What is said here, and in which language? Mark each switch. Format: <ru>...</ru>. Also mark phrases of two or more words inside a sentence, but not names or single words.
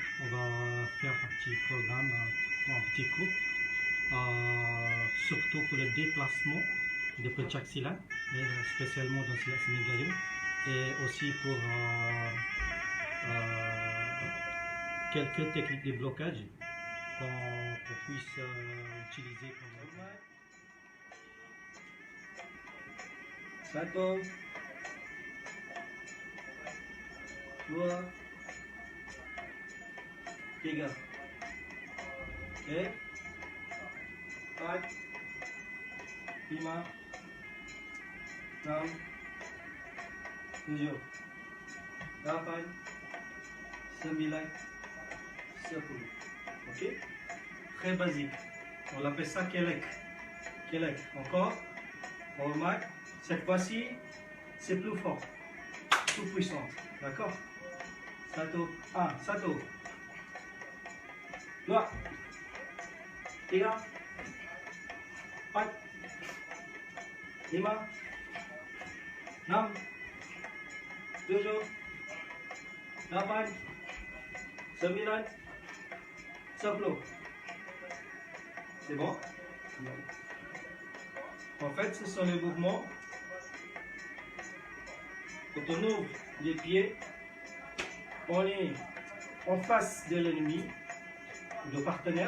<fr>On va faire un petit programme, un petit cours, surtout pour le déplacement de Pencak-Silat, spécialement dans Silat Sénégalais, et aussi pour quelques techniques de blocage qu'on puisse utiliser pendant.</fr> <id>Satu, dua, tiga, empat, lima, enam, tujuh, delapan, sembilan, 10.</id> <fr>Ok? Très basique. On appelle ça kelek. Kelek. Encore. On remarque. Cette fois-ci, c'est plus fort. Plus puissant. D'accord?</fr> <id>Satu. Satu. Dua. Tiga. Empat. Lima. Enam. Tujuh. Delapan. Sembilan. 10.</id> <fr>C'est bon? En fait, ce sont les mouvements. Quand on ouvre les pieds, on est en face de l'ennemi, de partenaire.</fr>